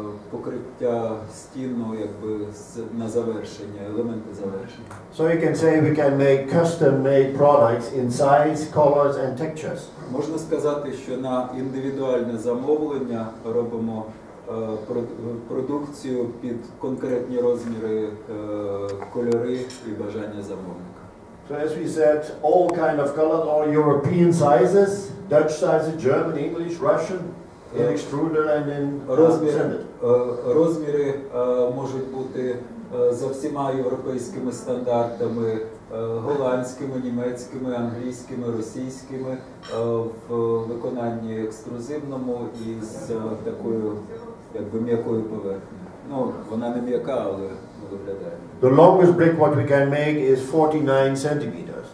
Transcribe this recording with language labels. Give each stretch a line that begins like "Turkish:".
Ukrainian: покриття стіну якби на завершення, елементи завершення.
English: So you can say we can make custom-made products in size, colors and textures.
Ukrainian: Можна сказати, що на індивідуальне замовлення робимо продукцію під конкретні розміри, кольори і бажання замовника.
English: So as we said, all kind of colors, all European sizes, Dutch sizes, German, English, Russian, in extruder and in sanded.
Ukrainian: Розміри можуть бути за всіма європейськими стандартами, голландськими, німецькими, англійськими, російськими, в виконанні екструзивному і з такою якби м'якою поверхнею. Ну, вона не м'яка, але виглядає.
English: The longest brick what we can make is 49 centimeters.